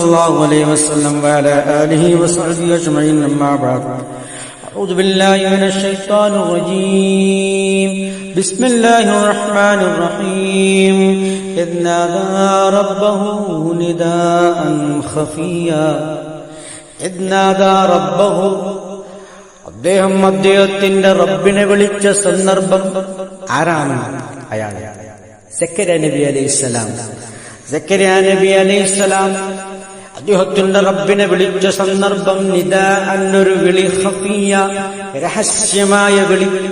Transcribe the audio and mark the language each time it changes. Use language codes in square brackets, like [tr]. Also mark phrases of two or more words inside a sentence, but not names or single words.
[ar] الله عليه وسلم وعلى آله وصحبه أجمعين أما بعد أعوذ بالله من الشيطان الرجيم بسم الله الرحمن الرحيم إذ نادى ربه نداء خفيا إذ نادى ربه [ml] അദ്ദേഹത്തിന്റെ റബ്ബിനെ വിളിച്ച സന്ദർഭം ആരാണ്? അയാൾ സക്കറിയ നബി അലൈഹിസ്സലാം. സക്കറിയ നബി അലൈഹിസ്സലാം അദ്ദേഹത്തിന്റെ റബ്ബിനെ വിളിച്ച സന്ദർഭം നിദാഅന്നൊരു വിളി, ഖഫിയ രഹസ്യമായ വിളി.